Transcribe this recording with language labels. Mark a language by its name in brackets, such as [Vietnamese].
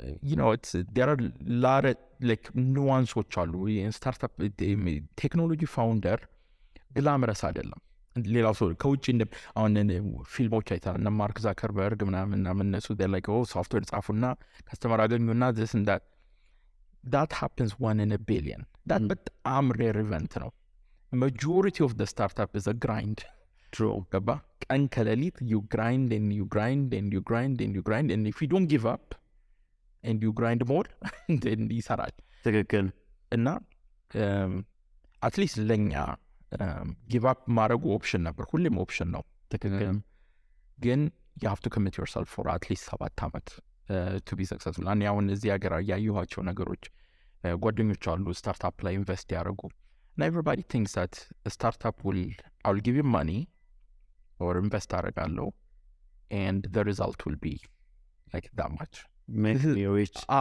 [Amharic] You know, there are a lot of like nuances አሉ። ስታርታፕ ቴክኖሎጂ ፋውንደር ግላመረስ አይደለም። ሌላው ሰው ከውጭ አሁን ፊልሞች አይተናል እነ ማርክ ዛከርበርግ ምናምን እነሱ like ሶፍትዌር ጻፉና ከስተመር አገኙና [English] this and that happens 1 in a billion. [Amharic] that በጣም ሬር ኢቨንት ነው። [English] majority of the startup is a grind. True. [Amharic] ገባ ቀን ከሌሊት [English] you grind and you grind and you grind and you grind, and if you don't give up and you grind more then [Amharic] ይሰራል። ትክክል። እና አትሊስት ለኛ ጊቭ አፕ ማድረጉ ኦፕሽን ነበር፣ ሁሌም ኦፕሽን ነው። ትክክል። ግን [English] you have to commit yourself for at least [Amharic] 7 ዓመት [English] to be successful. [Amharic] እኔ አሁን እዚህ ሀገር ያየኋቸው ነገሮች ጓደኞች አሉ ስታርታፕ ላይ ኢንቨስት ያደረጉ [English] and everybody thinks that a startup I'll give you money or invest [Amharic] አደርጋለሁ [English] and the result will be like that much. Make me rich.